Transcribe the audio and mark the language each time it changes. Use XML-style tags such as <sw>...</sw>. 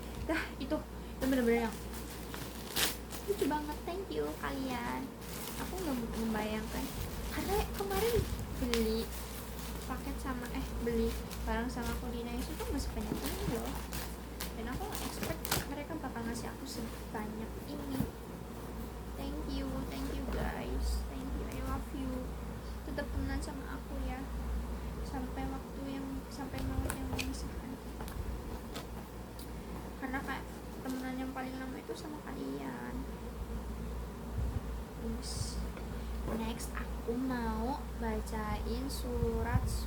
<id>Dah itu bener-bener yang lucu banget.</id> <en>Thank you</en> <id>kalian. Aku nggak membayangkan, karena kemarin beli paket sama beli barang sama aku di Nice itu masih banyak ini loh, dan aku nggak expect mereka bakal ngasih aku sebanyak ini.</id> <en>Thank you guys, thank you, I love you.</en> <id>Tetap temenan sama aku ya sampai maut yang memisahkan, karena kayak temenan yang paling lama itu sama kalian. Terus next aku mau bacain surat</id>